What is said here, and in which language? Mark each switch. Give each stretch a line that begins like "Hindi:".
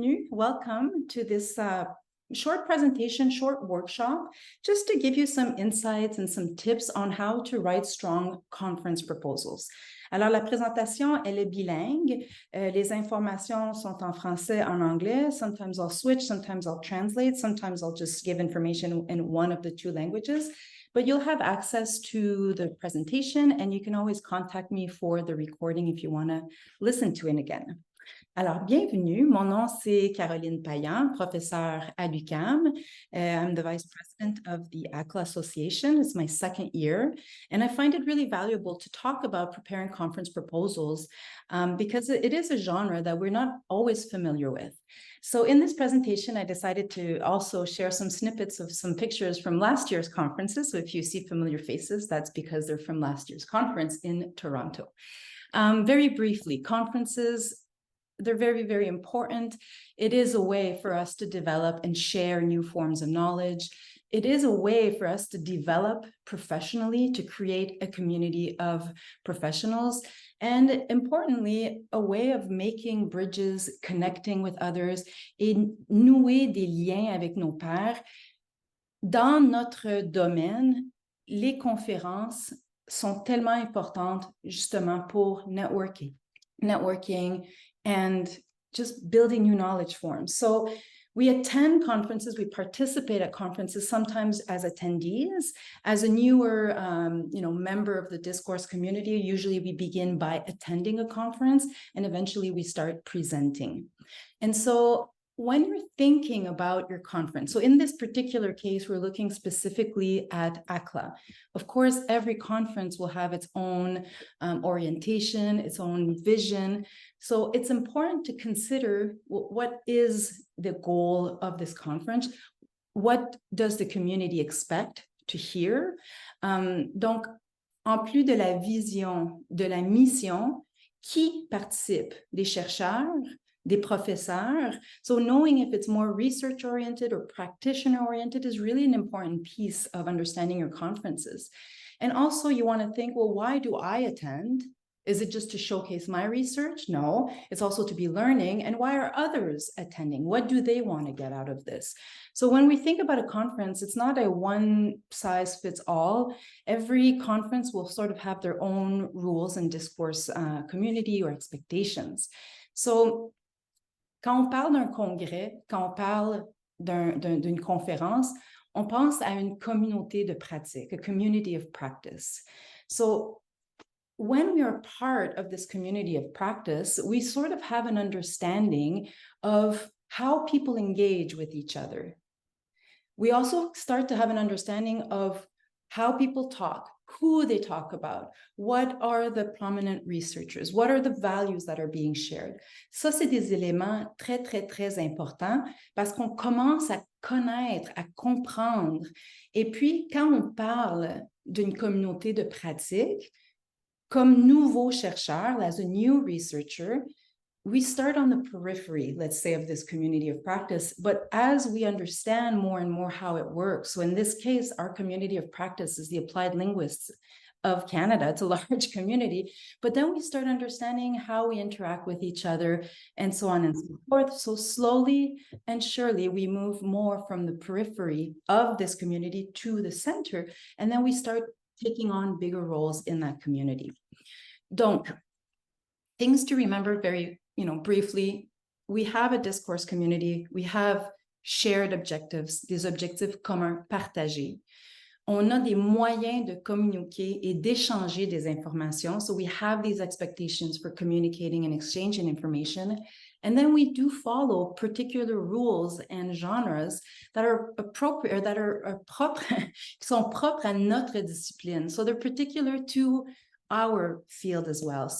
English: welcome to this short presentation, short workshop, just to give you some insights and some tips on how to write strong conference proposals.
French: Alors, la présentation, elle est bilingue. Les informations sont en français, en anglais.
English: Sometimes I'll switch, sometimes I'll translate, sometimes I'll just give information in one of the two languages. But you'll have access to the presentation, and you can always contact me for the recording if you want to listen to it again.
French: Alors, bienvenue. Mon nom, c'est Caroline Payant, professeure à l'UQAM.
English: I'm the Vice-President of the ACLA Association. It's my second year, and I find it really valuable to talk about preparing conference proposals because it is a genre that we're not always familiar with. So in this presentation, I decided to also share some snippets of some pictures from last year's conferences. So if you see familiar faces, that's because they're from last year's conference in Toronto. Very briefly, conferences, they're very, very important. It is a way for us to develop and share new forms of knowledge. It is a way for us to develop professionally, to create a community of professionals, and importantly, a way of making bridges, connecting with others,
French: et nouer des liens avec nos pairs. Dans notre domaine, les conférences sont tellement importantes justement pour
English: networking and just building new knowledge forms. So we attend conferences, we participate at conferences, sometimes as attendees. As a newer member of the discourse community, usually we begin by attending a conference and eventually we start presenting. And so when you're thinking about your conference, so in this particular case, we're looking specifically at ACLA. Of course, every conference will have its own orientation, its own vision. So it's important to consider what is the goal of this conference? What does the community expect to hear?
French: Donc, en plus de la vision, de la mission, qui participe? Des chercheurs, des professeurs.
English: So knowing if it's more research-oriented or practitioner-oriented is really an important piece of understanding your conferences. And also you want to think, well, why do I attend? Is it just to showcase my research? No, it's also to be learning. And why are others attending? What do they want to get out of this? So when we think about a conference, it's not a one-size-fits-all. Every conference will sort of have their own rules and discourse community or expectations.
French: So quand on parle d'un congrès, quand on parle d'une conférence, on pense à une communauté de pratique,
English: a community of practice. So when we are part of this community of practice, we sort of have an understanding of how people engage with each other. We also start to have an understanding of how people talk, who they talk about, what are the prominent researchers, what are the values that are being shared.
French: Ça, c'est des éléments très, très, très importants parce qu'on commence à connaître, à comprendre. Et puis, quand on parle d'une communauté de pratique, comme nouveau chercheur,
English: as a new researcher, we start on the periphery, let's say, of this community of practice. But as we understand more and more how it works, so in this case, our community of practice is the applied linguists of Canada. It's a large community, but then we start understanding how we interact with each other and so on and so forth. So slowly and surely, we move more from the periphery of this community to the center, and then we start taking on bigger roles in that community. Donc, things to remember very briefly, we have a discourse community, we have shared objectives,
French: des objectifs communs partagés. On a des moyens de communiquer et d'échanger des informations.
English: So we have these expectations for communicating and exchanging information. And then we do follow particular rules and genres that are appropriate, or that are propres,
French: qui sont propres à notre discipline.
English: So they're particular to our field as well.